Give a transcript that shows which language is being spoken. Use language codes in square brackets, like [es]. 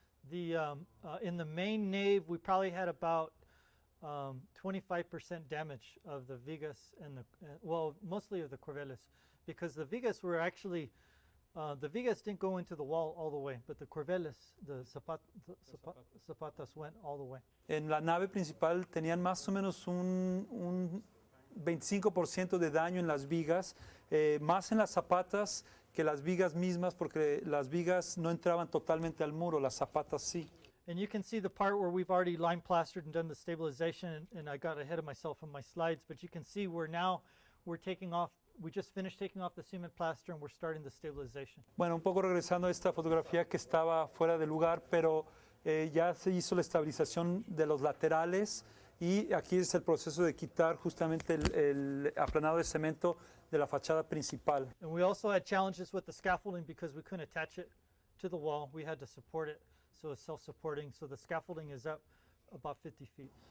[en] In the main nave, we probably had about 25% damage of the vigas and mostly of the corveles, because the vigas were actually the vigas didn't go into the wall all the way, but the corveles, the zapatas went all the way. [es] En la nave principal tenían más o menos un 25% de daño en las vigas, más en las zapatas que las vigas mismas, porque las vigas no entraban totalmente al muro, las zapatas sí. [en] And you can see the part where we've already lime plastered and done the stabilization, and I got ahead of myself on my slides, but you can see we're taking off. We just finished taking off the cement plaster and we're starting the stabilization. [es] Bueno, un poco regresando a esta fotografía que estaba fuera de lugar, pero ya se hizo la estabilización de los laterales y aquí es el proceso de quitar justamente el aplanado de cemento de la fachada principal. [en] And we also had challenges with the scaffolding because we couldn't attach it to the wall. We had to support it, so it's self-supporting. So the scaffolding is up about 50 feet.